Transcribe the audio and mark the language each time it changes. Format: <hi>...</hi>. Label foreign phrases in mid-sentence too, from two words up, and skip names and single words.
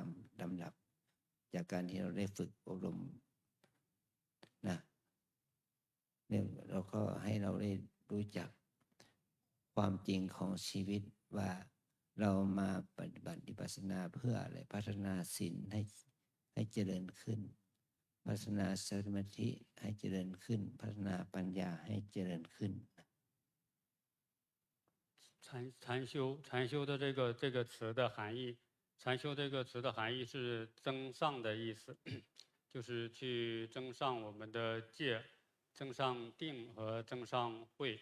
<th>ลำดับจากการที่เราได้ฝึกอบรมนะเนี่ยเราก็ให้เราได้รู้จักความจริงของชีวิตว่าเรามาปฏิบัติวิปัสสนาเพื่ออะไรพัฒนาศีลให้เจริญขึ้นพัฒนาสมาธิให้เจริญขึ้นพัฒนาปัญญาให้เจริญขึ้น</th> <zh>禅修的这个词的含义，禅修这个词的含义是增上的意思，就是去增上我们的戒，增上定和增上慧。</zh>